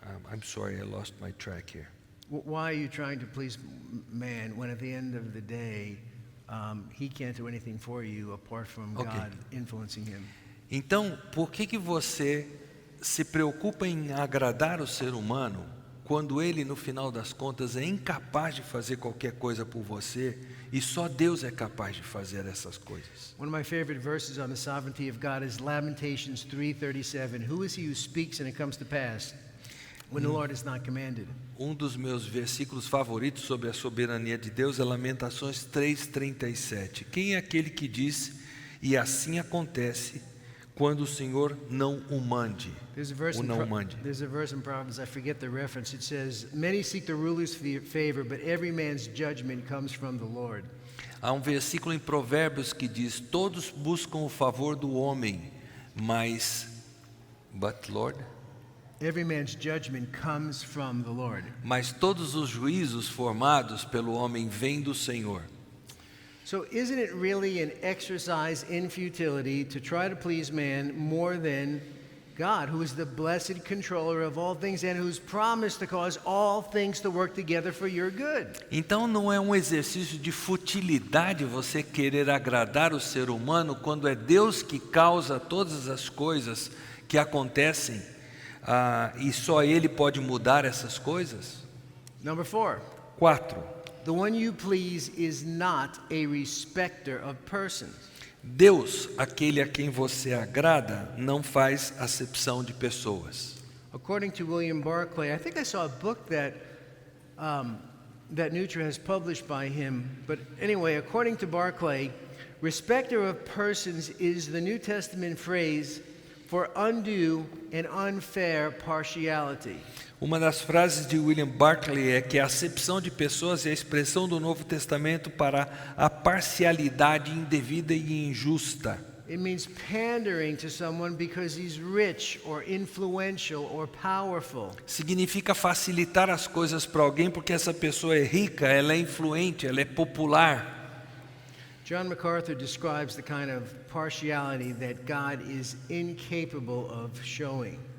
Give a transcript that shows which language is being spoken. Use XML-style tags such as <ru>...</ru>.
<en>I'm sorry, I lost my track here. Why are you trying to please man when at the end of the day, he can't do anything for you apart from Okay. God influencing him?</en> <pt>Então, por que você se preocupa em agradar o ser humano quando ele, no final das contas, é incapaz de fazer qualquer coisa por você e só Deus é capaz de fazer essas coisas?</pt> <en>One of my favorite verses on the sovereignty of God is Lamentations 3:37. Who is he who speaks and it comes to pass when the Lord has not commanded?</en> <pt>Um dos meus versículos favoritos sobre a soberania de Deus é Lamentações 3:37. Quem é aquele que diz, e assim acontece, quando o Senhor não o mande?</pt> <en>There's a verse</en> <pt>Ou</pt> <en>in</en> <pt>não mande.</pt> <en>there's a verse in Proverbs, I forget the reference. It says, "Many seek the ruler's favor, but every man's judgment comes from the Lord."</en> <pt>Há um versículo em Provérbios que diz: todos buscam o favor do homem, mas Lord?</pt> <en>Every man's judgment comes from the Lord.</en> <pt>Mas todos os juízos formados pelo homem vêm do Senhor.</pt> <en>So isn't it really an exercise in futility to try to please man more than God, who is the blessed controller of all things and who's promised to cause all things to work together for your good?</en> <pt>Então não é um exercício de futilidade você querer agradar o ser humano quando é Deus que causa todas as coisas que acontecem e só Ele pode mudar essas coisas?</pt> <en>Number 4. 4. The one you please is not a respecter of persons.</en> <pt>Deus, aquele a quem você agrada, não faz acepção de pessoas.</pt> <en>According to William Barclay, I think I saw a book that Neutra has published by him. But anyway, according to Barclay, respecter of persons is the New Testament phrase for undue and unfair partiality.</en> <pt>Uma das frases de William Barclay é que a acepção de pessoas é a expressão do Novo Testamento para a parcialidade indevida e injusta.</pt> <en>It means pandering to someone because he's rich or influential or powerful.</en> <pt>Significa facilitar as coisas para alguém porque essa pessoa é rica, ela é influente, ela é popular.</pt> <en>John MacArthur describes the kind of partiality that God is incapable of showing.</en>